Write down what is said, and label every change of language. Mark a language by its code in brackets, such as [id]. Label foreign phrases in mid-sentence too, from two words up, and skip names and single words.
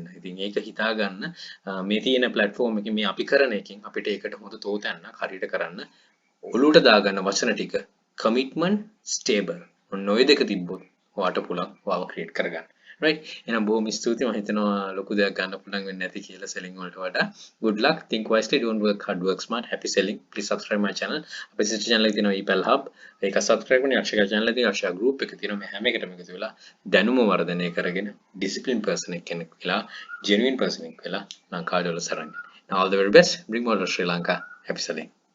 [si] ඉතින් ඒක හිතා ගන්න මේ තියෙන platform එකේ මේ අපි කරන එකෙන් අපිට ඒකට හොඳ තෝතැන්නක් හරියට කරන්න ඔලුවට දාගන්න වචන ටික [en] commitment stable. [si] ඔන්න ඔය දෙක තිබ්බොත් ඔයාට පුළුවන් ඔයාව ක්‍රියේට් කරගන්න. right එහෙනම් බොහොම ස්තුතියි මම හිතනවා ලොකු දෙයක් ගන්න පුළුවන් වෙන්නේ නැති කියලා selling වලට වඩා. [en] good luck, think wisely, don't work hard, work smart. Happy selling. Please subscribe my channel. [si] අපේ [en] sister channel [si] එක තියෙනවා [en] epal hub. [si] ඒක subscribe කරන්න අක්ෂය channel එකේ අක්ෂය group එක තියෙනවා. මේ හැම එකටම එකතු වෙලා දැනුම වර්ධනය කරගෙන [en] discipline person [si] කෙනෙක් වෙලා [en] genuine person [si] කෙනෙක් වෙලා ලංකාවේ වල සරන්. [en] Now all the very best. Bring more to Sri Lanka. Happy selling.